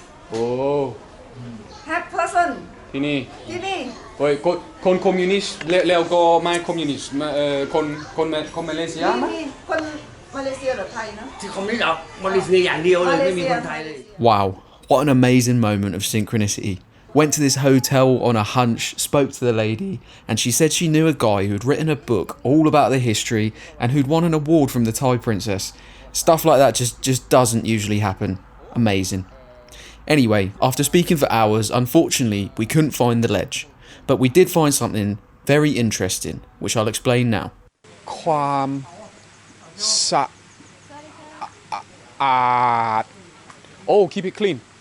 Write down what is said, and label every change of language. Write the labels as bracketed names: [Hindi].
[English] โอ้ have person [Thai] ที่นี่ ที่นี่ เฮ้ยคนคอมมิวนิสต์แล้วก็ไม่คอมมิวนิสต์คนมาเลเซียไหม มีคนมาเลเซียหรือไทยนะ ที่คอมมิวนิสต์เอามาเลเซียอย่างเดียวเลยไม่มีคนไทยเลย [English] Wow, what an amazing moment of synchronicity. Went to this hotel on a hunch, spoke to the lady, and she said she knew a guy who'd written a book all about the history and who'd won an award from the Thai princess. Stuff like that just doesn't usually happen. Amazing. Anyway, after speaking for hours, unfortunately, we couldn't find the ledge. But we did find something very interesting, which I'll explain now. ความสะอาด Oh, keep it clean.